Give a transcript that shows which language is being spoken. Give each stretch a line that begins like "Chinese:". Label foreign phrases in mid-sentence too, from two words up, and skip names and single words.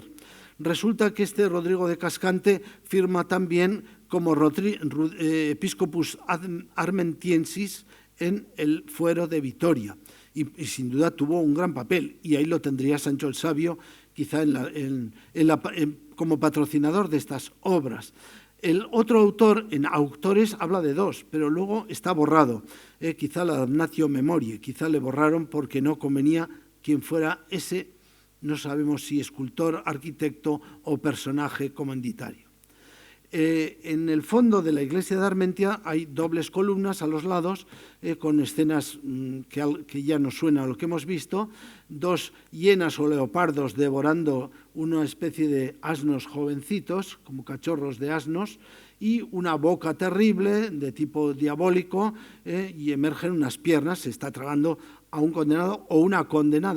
Spanish: Resulta que este Rodrigo de Cascante firma también como
Latin: Episcopus Armentiensis
Spanish: en el fuero de Vitoria y sin duda tuvo un gran papel, y ahí lo tendría Sancho el Sabio quizá como patrocinador de estas obras. El otro autor, en autores, habla de dos, pero luego está borrado. Quizá la
Latin: damnatio memoriae,
Spanish: quizá le borraron porque no convenía quien fuera ese, no sabemos si escultor, arquitecto o personaje comanditario. En el fondo de la iglesia de Armentia hay dobles columnas a los lados con escenas que ya nos suena a lo que hemos visto, dos hienas o leopardos devorando una especie de asnos jovencitos, como cachorros de asnos, y una boca terrible de tipo diabólico, y emergen unas piernas, se está tragando a un condenado o una condenada.